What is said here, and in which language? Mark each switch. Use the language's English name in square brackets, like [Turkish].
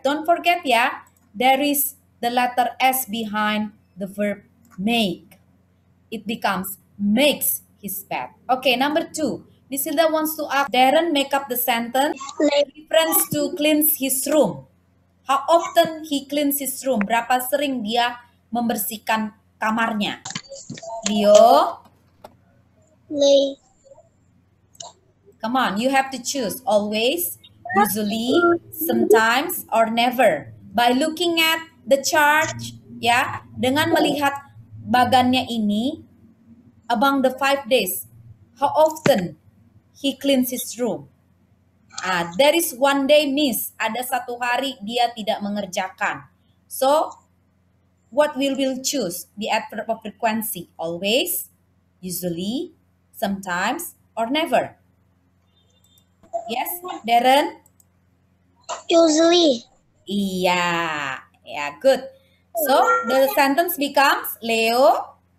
[English] Don't forget ya, there is the letter S behind the verb make. It becomes makes his bed. Okay, number 2. Miss Hilda wants to ask Darren make up the sentence. Reference to cleans his room. How often he cleans his room? [Indonesian] Berapa sering dia membersihkan kamarnya? [English] Leo? Come on, you have to choose. Always, usually, sometimes, or never. By looking at the chart, ya, [Indonesian] dengan melihat bagannya ini, [English] among the 5 days, how often he cleans his room? There is 1 day miss. [Indonesian] Ada 1 hari dia tidak mengerjakan. [English] So, what will we choose? The adverb of frequency. Always, usually, sometimes, or never. Yes, Darren? Usually. Iya, yeah, good. So, the sentence becomes, Leo?